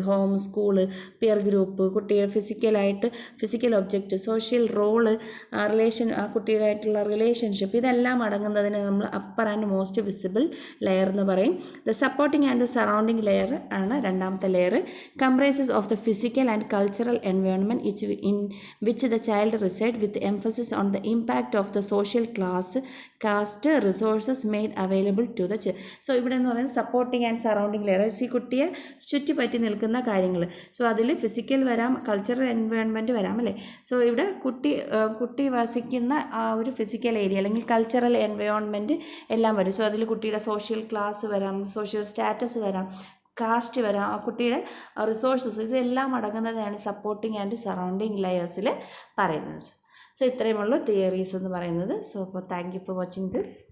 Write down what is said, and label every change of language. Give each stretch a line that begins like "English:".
Malayalam: Home, school, peer group, കുട്ടിയുടെ physical object, social role, ആ കുട്ടിയുമായിട്ടുള്ള relationship, ഇതെല്ലാം അടങ്ങുന്നതിന് നമ്മൾ
English: upper and most visible layer
Malayalam: എന്ന് പറയും.
English: the supporting and the surrounding layer
Malayalam: ആണ് രണ്ടാമത്തെ layer.
English: Comprises of the physical and and cultural environment in which the child resides, with emphasis on the impact of the social class, caste, resources made available to the child.
Malayalam: So ഇവിടെ എന്ന് പറയുന്നത് supporting and surrounding layer, ഈ കുട്ടിയെ ചുറ്റിപ്പറ്റി നിൽക്കുന്ന കാര്യങ്ങൾ. So അതിൽ physical വരാം, കൾച്ചറൽ എൻവയോൺമെൻറ്റ് വരാം അല്ലേ. സോ ഇവിടെ കുട്ടി വസിക്കുന്ന ആ ഒരു ഫിസിക്കൽ ഏരിയ അല്ലെങ്കിൽ കൾച്ചറൽ എൻവയോൺമെൻറ്റ് എല്ലാം വരും. സോ അതിൽ കുട്ടിയുടെ സോഷ്യൽ ക്ലാസ് വരാം, സോഷ്യൽ സ്റ്റാറ്റസ് വരാം, കാസ്റ്റ് വരാം, ആ കുട്ടിയുടെ റിസോഴ്സസ്, ഇതെല്ലാം അടങ്ങുന്നതാണ് സപ്പോർട്ടിങ് ആൻഡ് സറൗണ്ടിങ് ലെയേഴ്സിൽ പറയുന്നത്. സോ ഇത്രയുമുള്ളൂ തിയറീസ് എന്ന് പറയുന്നത്. സോ അപ്പോൾ
English: Thank you for watching this.